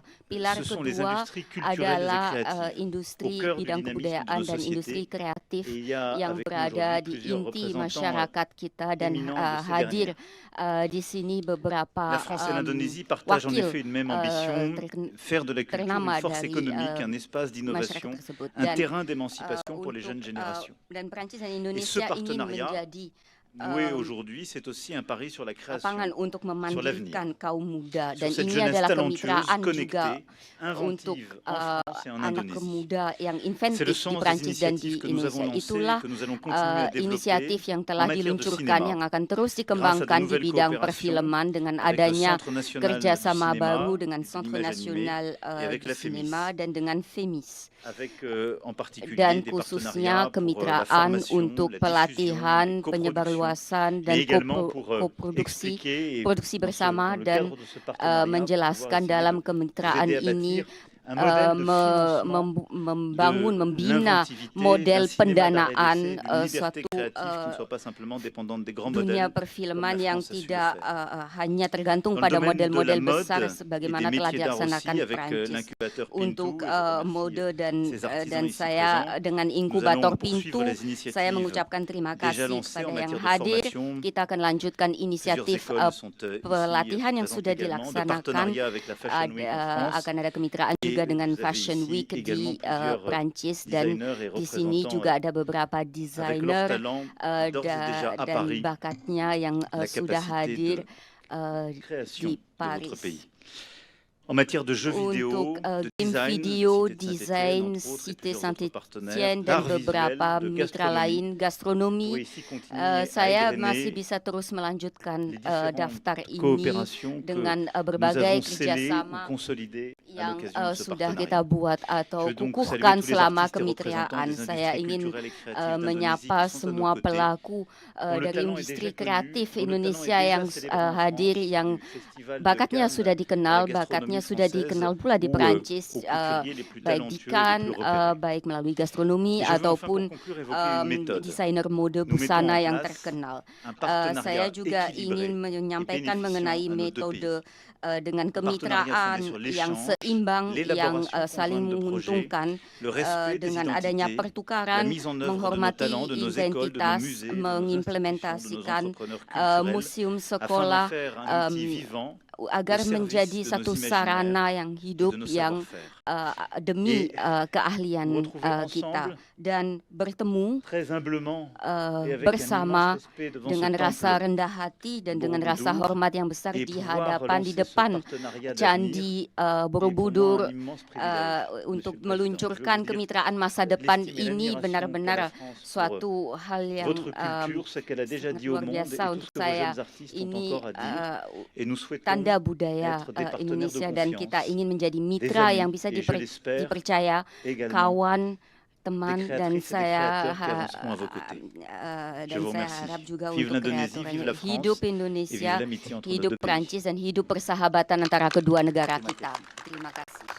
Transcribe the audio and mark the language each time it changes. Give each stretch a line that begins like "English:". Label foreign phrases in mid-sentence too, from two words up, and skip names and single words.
Indonesian: Pilar kedua adalah industri bidang kebudayaan dan industri kreatif yang berada di inti masyarakat kita, dan hadir di sini beberapa wakil ternama dari masyarakat tersebut. Dan Prancis dan Indonesia ingin menjadi
French: louer aujourd'hui, c'est aussi un pari sur la création,
Indonesian: lapangan untuk
French: sur l'avenir,
Indonesian: memandirikan kaum muda,
French: sur
Indonesian: dan
French: cette
Indonesian: ini
French: jeunesse
Indonesian: adalah
French: talentueuse,
Indonesian: kemitraan juga
French: connectée,
Indonesian: untuk
French: inventive en France et en
Indonesian: anak
French: Indonésie.
Indonesian: muda yang
French: C'est le
Indonesian: inventif di
French: sens des
Indonesian: Prancis dan di
French: initiatives que nous avons
Indonesian: Indonesia.
French: lancées,
Indonesian: Itulah
French: que nous allons continuer à
Indonesian: inisiatif
French: développer
Indonesian: yang
French: en
Indonesian: telah
French: matière de
Indonesian: diluncurkan
French: cinéma,
Indonesian: yang akan terus
French: grâce à de
Indonesian: dikembangkan di
French: nouvelles
Indonesian: bidang
French: coopérations
Indonesian: perfilman dengan
French: avec le
Indonesian: adanya
French: Centre national du
Indonesian: kerjasama
French: cinéma
Indonesian: baru dengan
French: et de
Indonesian: Centre
French: l'image animée
Indonesian: Nasional
French: et avec
Indonesian: di
French: la FEMIS,
Indonesian: Sinema dan dengan FEMIS.
French: avec en particulier
Indonesian: Dan
French: des
Indonesian: khususnya
French: partenariats pour la
Indonesian: kemitraan
French: formation,
Indonesian: untuk
French: la diffusion,
Indonesian: pelatihan,
French: les coproductions,
Indonesian: penyebarluasan,
French: mais
Indonesian: dan
French: également pour
Indonesian: koproduksi
French: expliquer et
Indonesian: produksi bersama
French: dans le
Indonesian: dan
French: cadre de ce partenariat, pouvoir
Indonesian: menjelaskan
French: essayer
Indonesian: dalam
French: de vous
Indonesian: kemitraan
French: aider à
Indonesian: ini
French: bâtir un modèle de financement
Indonesian: membangun,
French: de
Indonesian: membina
French: l'inventivité,
Indonesian: model
French: d'un cinéma d'art et
Indonesian: pendanaan
French: d'essai, d'une liberté
Indonesian: suatu
French: créative qui ne soit pas simplement dépendante des grands
Indonesian: dunia
French: modèles, comme
Indonesian: perfilman
French: la
Indonesian: yang
French: France a su le
Indonesian: tidak
French: faire.
Indonesian: hanya tergantung
French: Dans le
Indonesian: pada
French: domaine de la
Indonesian: model-model
French: mode
Indonesian: besar
French: et des
Indonesian: sebagaimana telah
French: métiers d'art
Indonesian: dilaksanakan
French: aussi, avec
Indonesian: Prancis.
French: l'incubateur
Indonesian: Untuk
French: Pintou, et je remercie
Indonesian: mode dan
French: ces artisans
Indonesian: dan
French: ici
Indonesian: saya
French: présents.
Indonesian: dengan
French: Nous
Indonesian: inkubator
French: allons poursuivre
Indonesian: Pintu,
French: les
Indonesian: saya
French: initiatives
Indonesian: mengucapkan terima
French: déjà
Indonesian: kasih
French: lancées en
Indonesian: kepada yang
French: matière de
Indonesian: hadir.
French: formation.
Indonesian: Kita akan lanjutkan
French: Plusieurs
Indonesian: inisiatif
French: écoles sont ici
Indonesian: pelatihan yang
French: présentes
Indonesian: sudah
French: également, de
Indonesian: dilaksanakan.
French: partenariat avec la Fashion Week en France.
Indonesian: Akan ada kemitraan juga
French: Et
Indonesian: dengan
French: vous avez
Indonesian: Fashion
French: ici
Indonesian: Week
French: également
Indonesian: di
French: plusieurs
Indonesian: Prancis, dan
French: designers et
Indonesian: di sini
French: représentants
Indonesian: juga ada beberapa
French: avec leur
Indonesian: desainer
French: talent d'ores et déjà à
Indonesian: dan
French: Paris,
Indonesian: bakatnya yang
French: la
Indonesian: sudah
French: capacité
Indonesian: hadir
French: de création
Indonesian: di
French: de votre
Indonesian: Paris.
French: pays. En matière de jeux vidéo,
Indonesian: Untuk
French: de
Indonesian: game
French: design,
Indonesian: video,
French: Cité de
Indonesian: desain,
French: Saint-Étienne, entre autres, et
Indonesian: Cité
French: plusieurs autres partenaires,
Indonesian: Saint-Étienne, dan
French: d'art visuel,
Indonesian: beberapa
French: de
Indonesian: mitra
French: gastronomie,
Indonesian: lain, gastronomi.
French: pourrait ici continuer à
Indonesian: Saya
French: égrener
Indonesian: masih bisa terus melanjutkan
French: les différentes
Indonesian: daftar ini
French: coopérations que
Indonesian: dengan
French: nous
Indonesian: berbagai
French: avons scellées ou
Indonesian: kerjasama
French: consolidées à
Indonesian: yang
French: l'occasion de ce
Indonesian: sudah
French: partenariat.
Indonesian: kita buat atau
French: Je veux donc
Indonesian: kukuhkan
French: saluer tous les
Indonesian: selama
French: artistes et représentants
Indonesian: kemitraan.
French: des
Indonesian: Saya
French: industries
Indonesian: ingin
French: culturelles et créatives d'Indonésie
Indonesian: menyapa
French: qui sont à nos
Indonesian: semua
French: côtés,
Indonesian: pelaku
French: dont le
Indonesian: dari
French: talent est
Indonesian: industri
French: déjà connu,
Indonesian: kreatif
French: dont le talent est
Indonesian: Indonesia
French: déjà
Indonesian: yang
French: célébré en
Indonesian: hadir,
French: France,
Indonesian: yang
French: du Festival de
Indonesian: bakatnya
French: Cannes
Indonesian: sudah
French: à
Indonesian: dikenal,
French: la
Indonesian: bakatnya
French: gastronomie
Indonesian: sudah dikenal
French: française,
Indonesian: pula di
French: ou
Indonesian: Perancis,
French: aux couturiers les plus
Indonesian: baik di
French: talentueux et les
Indonesian: Cannes,
French: plus repérés.
Indonesian: baik melalui gastronomi
French: Et je veux enfin
Indonesian: ataupun
French: pour conclure évoquer une méthode.
Indonesian: desainer mode
French: Nous mettons
Indonesian: busana
French: en
Indonesian: yang
French: place
Indonesian: terkenal.
French: un
Indonesian: Saya
French: partenariat
Indonesian: juga
French: équilibré
Indonesian: ingin
French: et
Indonesian: menyampaikan
French: bénéficiant
Indonesian: mengenai
French: à nos deux
Indonesian: metode
French: pays.
Indonesian: dengan
French: Un partenariat
Indonesian: kemitraan
French: fondé sur
Indonesian: yang
French: l'échange,
Indonesian: seimbang, yang
French: l'élaboration
Indonesian: saling
French: conjointe de projets,
Indonesian: menguntungkan,
French: le respect des
Indonesian: dengan adanya
French: identités, la
Indonesian: pertukaran,
French: mise en œuvre de nos
Indonesian: menghormati
French: talents, de nos écoles, de nos
Indonesian: identitas,
French: musées, de nos institutions, de nos
Indonesian: mengimplementasikan
French: entrepreneurs culturels,
Indonesian: museum
French: afin
Indonesian: sekolah
French: d'en faire un outil vivant
Indonesian: agar
French: au service
Indonesian: menjadi
French: de
Indonesian: satu
French: nos
Indonesian: sarana
French: imaginaires
Indonesian: yang
French: et
Indonesian: hidup
French: de nos
Indonesian: yang
French: savoir-faire.
Indonesian: demi
French: Et nous
Indonesian: keahlian
French: retrouver
Indonesian: kita,
French: ensemble
Indonesian: dan bertemu
French: très humblement et avec un
Indonesian: bersama
French: immense respect devant
Indonesian: dengan
French: ce
Indonesian: rasa
French: temple
Indonesian: rendah hati dan dengan rasa
French: Borobudur,
Indonesian: hormat yang besar
French: et
Indonesian: di
French: pouvoir
Indonesian: hadapan, di
French: relancer ce
Indonesian: depan
French: partenariat d'avenir
Indonesian: Candi
French: est pour moi
Indonesian: Borobudur,
French: un immense privilège,
Indonesian: untuk
French: Monsieur le Président. Je veux
Indonesian: meluncurkan
French: vous dire
Indonesian: kemitraan masa depan
French: l'estime et
Indonesian: ini
French: l'admiration
Indonesian: benar-benar
French: qu'a la France pour
Indonesian: suatu hal yang
French: votre culture, ce qu'elle a déjà
Indonesian: sangat
French: dit au
Indonesian: luar
French: monde et
Indonesian: biasa
French: tout
Indonesian: untuk
French: ce que vos
Indonesian: saya.
French: jeunes artistes ont
Indonesian: Ini
French: encore à dire. Et nous souhaitons
Indonesian: tanda budaya
French: être des partenaires de
Indonesian: Indonesia, dan kita
French: confiance,
Indonesian: ingin menjadi
French: des
Indonesian: mitra yang
French: amis
Indonesian: bisa
French: et je l'espère
Indonesian: dipercaya,
French: également
Indonesian: kawan,
French: des
Indonesian: teman, dan
French: créatrices et des
Indonesian: saya
French: créateurs qui avanceront à vos côtés. Je
Indonesian: dan
French: vous
Indonesian: saya
French: remercie.
Indonesian: harap juga
French: Vive
Indonesian: untuk
French: l'Indonésie, vive la
Indonesian: kreatornya
French: France
Indonesian: hidup
French: et vive
Indonesian: Indonesia,
French: l'amitié entre nos
Indonesian: hidup
French: deux pays.
Indonesian: Prancis, dan hidup persahabatan antara kedua negara Terima kita. kasih. Terima kasih.